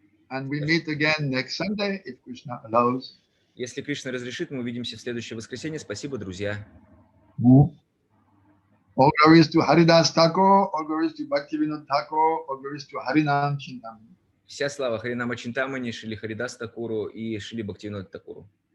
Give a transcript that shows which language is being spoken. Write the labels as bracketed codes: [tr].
[en] And we meet again next Sunday, if Krishna allows. [ru] Если Кришна разрешит, мы увидимся в следующее воскресенье. Спасибо, друзья. [en] All glories to Haridas Thakur, all glories to Bhaktivinoda Thakur, all glories to Harinama Чинтамани. [ru] Вся слава Харинама Чинтамани, Шри Харидас Такуру и Шри Бхактивиноды Такуру.